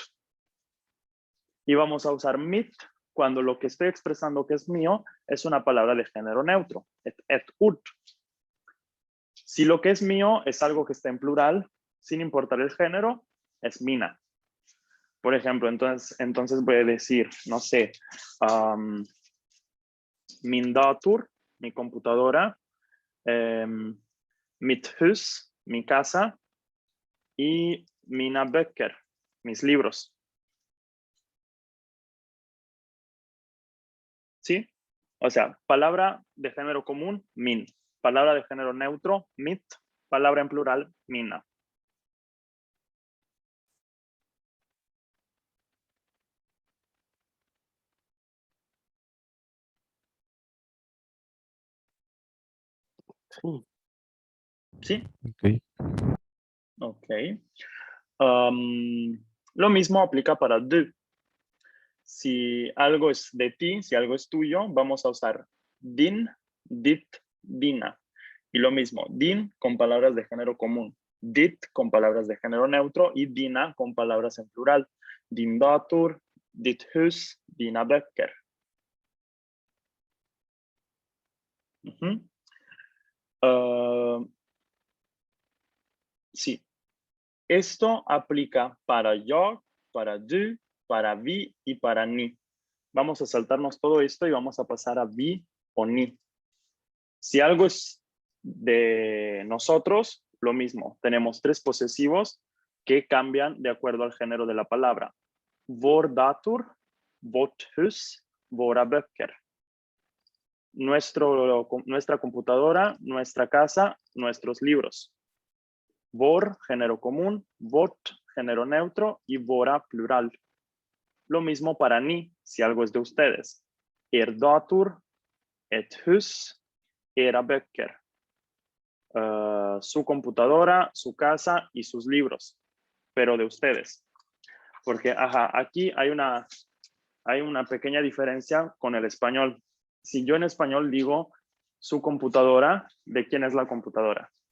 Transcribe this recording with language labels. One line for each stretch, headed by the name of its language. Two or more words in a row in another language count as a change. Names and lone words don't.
Spanish: Y vamos a usar mit cuando lo que estoy expresando que es mío es una palabra de género neutro. Et ut. Si lo que es mío es algo que está en plural, sin importar el género, es mina. Por ejemplo, entonces voy a decir, no sé,
Swedish: min dator,
Spanish: mi computadora,
Swedish: mitt hus,
Spanish: mi casa, y
Swedish: mina böcker,
Spanish: mis libros. ¿Sí? O sea, palabra de género común, min. Palabra de género neutro, mit. Palabra en plural, mina. Sí. ¿Sí? Ok. Ok. Lo mismo aplica para du. Si algo es de ti, si algo es tuyo, vamos a usar
Swedish: din, dit, dina.
Spanish: Y lo mismo, din con palabras de género común, dit con palabras de género neutro y dina con palabras en plural.
Swedish: Din dator, ditt hus, dina böcker.
Spanish: Sí, esto aplica para yo, para du, para vi y para ni. Vamos a saltarnos todo esto y vamos a pasar a vi o ni. Si algo es de nosotros, lo mismo. Tenemos 3 posesivos que cambian de acuerdo al género de la palabra.
Swedish: Vår dator, vårt hus, våra böcker.
Spanish: Nuestra computadora, nuestra casa, nuestros libros. Vår, género común, vårt, género neutro y våra, plural. Lo mismo para ni, si algo es de ustedes.
Swedish: Er dator, ett hus, era böcker.
Spanish: Su computadora, su casa y sus libros, pero de ustedes. Porque, aquí hay una pequeña diferencia con el español. Si yo en español digo su computadora, ¿de quién es la computadora?